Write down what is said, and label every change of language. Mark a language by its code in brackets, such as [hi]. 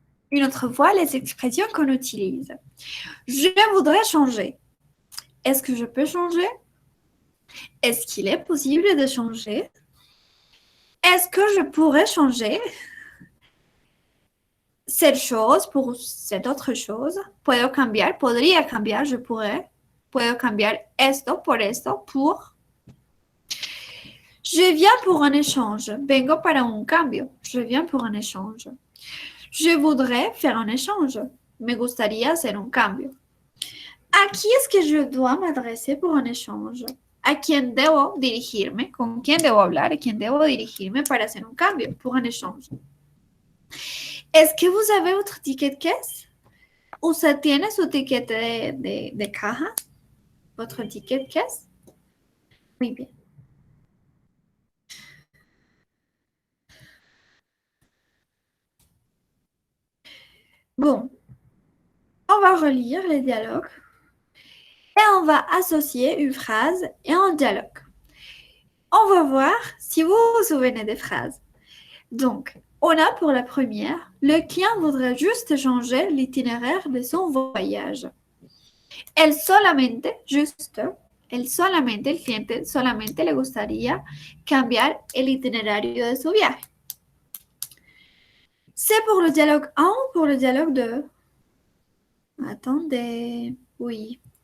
[fr] Une autre fois, les expressions qu'on utilise. Je voudrais changer. Est-ce que je peux changer? Est-ce qu'il est possible de changer? Est-ce que je pourrais changer cette chose pour cette autre chose? [es] Puedo cambiar, podría cambiar, [fr] je pourrais. [es] Puedo cambiar esto por esto pour. [fr] Je viens pour un échange. [es] Vengo para un cambio. [fr] Je viens pour un échange. Je voudrais faire un échange. [es] Me gustaría hacer un cambio. [fr] ¿A qui est-ce que je dois m'adresser pour un échange? [es] ¿A quién debo dirigirme? ¿Con quién debo hablar? ¿A quién debo dirigirme para hacer un cambio? [fr] Pour un échange. Est-ce que vous avez votre ticket de caisse? [es] ¿Usted tiene su ticket de caja? [fr] ¿Votre ticket de caisse? [es] Muy bien. [fr] Bon, on va relire les dialogues et on va associer une phrase et un dialogue. On va voir si vous vous souvenez des phrases. Donc, on a pour la première, le client voudrait juste changer l'itinéraire de son voyage. [es] El solamente, el cliente solamente le gustaría cambiar el itinerario de su viaje. [fr] C'est pour le dialogue 1 ou pour le dialogue 2? Attendez, oui.